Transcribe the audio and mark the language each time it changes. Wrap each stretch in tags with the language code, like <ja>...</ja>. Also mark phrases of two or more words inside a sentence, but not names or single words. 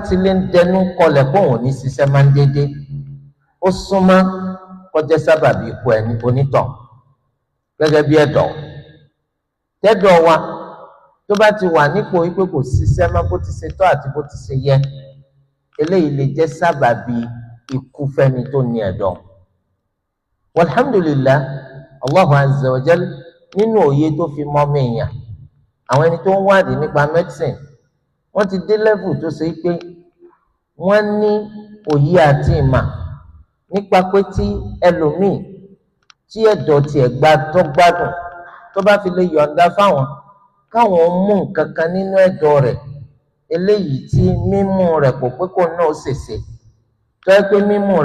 <yo>ti lé ń dẹnu kọlẹ̀ kó òun ní ṣiṣẹ́ máa ń dédé ó súnmọ́ kọjá sábàbí ikú ẹni onítàn gẹ́gẹ́ bí ẹ̀dọ̀ tẹ́dọ̀ wa tó bá ti wà nípò wípé kò ṣiṣẹ́ mọ́ bó ti ṣe tọ́ àti bó ti ṣe yẹ eléyìí lè jẹ́ sábàbí ikú fẹ́ni tó ní ẹ̀dọ̀.</yo> <ar>والحمد لله الله عز وجل</ar> <yo>nínú òye tó fi mọ́ mẹ́yàn àwọn ẹni tó ń wádìí nípa medicine wọ́n ti dé level tó ṣe pé wọ́n ní òye àti ìmà nípa pé tí ẹlòmíì tí ẹ̀dọ̀ tiẹ̀ tó gbádùn tó bá fi lè yọ̀ǹda fáwọn káwọn mú nǹkan kan nínú ẹ̀dọ̀ rẹ̀ eléyìí tí mímú rẹ̀ kò pé kó náà ṣèṣe tó yẹ pé mímú rẹ̀</yo>